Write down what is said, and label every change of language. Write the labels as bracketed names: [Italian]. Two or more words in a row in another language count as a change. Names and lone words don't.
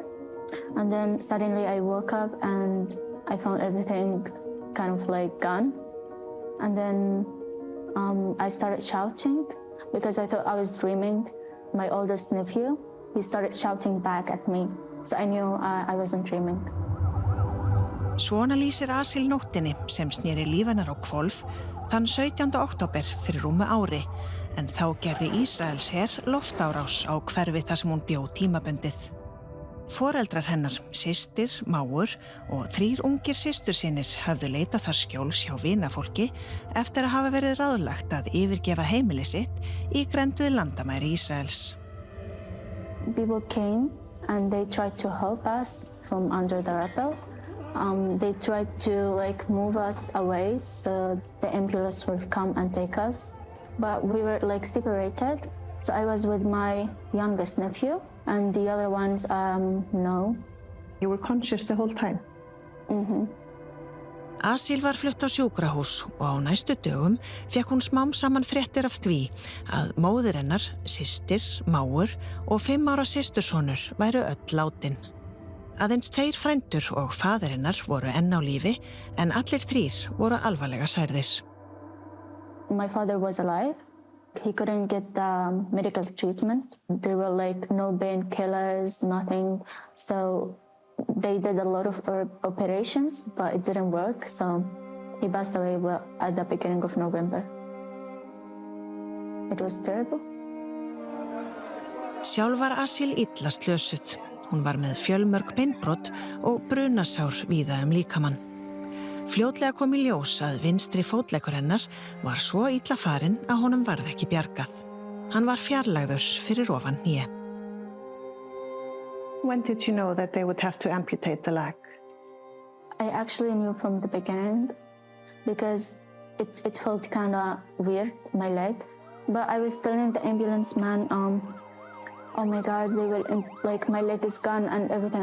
[English] And then suddenly I woke up and I found everything kind of like gone. And then I started shouting because I thought I was dreaming. My oldest nephew, he started shouting back at me. So I knew I wasn't dreaming. [Icelandic] Svona lýsir Asil nóttinni sem sneri líf hennar á hvolf þann 17. október fyrir rúmu ári, en þá gerði Ísraelsher loftárás á hverfi þar sem hún bjó tímabundið. Foreldrar hennar, systir, mágur og 3 ungir systursynir höfðu leitað þar skjóls hjá vinafólki eftir að hafa verið ráðlagt að yfirgefa heimili sitt í grennd við landamæri Ísraels. [English] People came and they tried to help us from under the rubble. They tried to like move us away so the ambulance would come and take us. But we were like separated. So I was with my youngest nephew and the other ones, no. You were conscious the whole time? [Icelandic] Asil var flutt á sjúkrahús og á næstu dögum fékk hún smám saman fréttir af því að móðir hennar, systir, mágur og 5 ára systursonur væru öll látin. Aðeins 2 frændur og faðir hennar voru enn á lífi en allir 3 voru alvarlega særðir. [English] My father was alive. He couldn't get the medical treatment. There were like no painkillers, nothing. So they did a lot of operations, but it didn't work. So he passed away at the beginning of November. It was terrible. [Icelandic] Sjálf var Asil illa slösuð. Hún var með fjölmörg beinbrot og brunasár víða líkamann. Fljótlega kom í ljós að vinstri fótleggur hennar var svo illa farinn að honum varð ekki bjargað. Hann var fjarlægður fyrir ofan hné. [English] When did you know that they would have to amputate the leg? I actually knew from the beginning because it felt kind of weird, my leg. But I was telling the ambulance man, oh my God, they will, like my leg is gone and everything.